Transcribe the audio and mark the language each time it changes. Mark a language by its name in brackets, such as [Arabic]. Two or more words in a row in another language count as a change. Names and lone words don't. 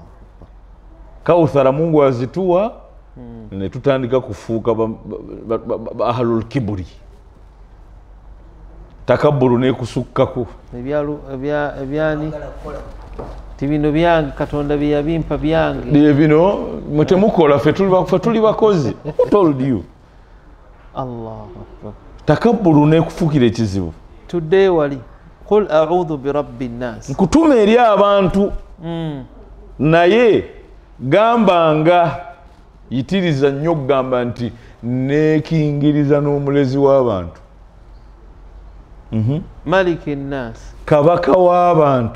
[Ganda] Kawuthara Mungu azituwa ne tutandika kufuuka [Arabic] أهل الكبر. [Ganda] Takabburu n'ekusukkako. Ebyani tibino byange Katonda bye yabimpa byange. Bino mutemukola ffe tuli bakozi. [English] Who told you? Allah. [Ganda] Takabburu n'ekufuukira ekizibu. Tudde wali. [Arabic] قل أعوذ برب الناس. [Ganda] Nkutuma eri abantu. Naye gambanga yitiriza nnyo okugamba nti neekingiriza n'omulezi w'abantu. [Arabic] ملك الناس. [Ganda] Kabaka w'abantu.